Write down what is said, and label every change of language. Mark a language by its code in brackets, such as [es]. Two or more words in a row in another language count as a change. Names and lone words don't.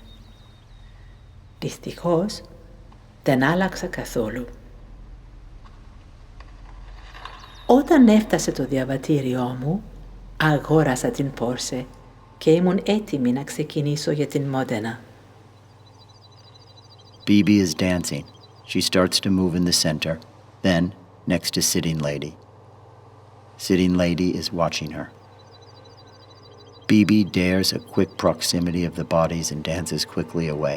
[el] Δυστυχώς, δεν άλλαξα καθόλου. Όταν έφτασε το διαβατήριό μου, αγόρασα την Porsche και ήμουν έτοιμη να ξεκινήσω για την Μόντενα. [en] Bibi is dancing. She starts to move in the center, then next to Sitting Lady. Sitting Lady is watching her. Bibi dares a quick proximity of the bodies and dances quickly away.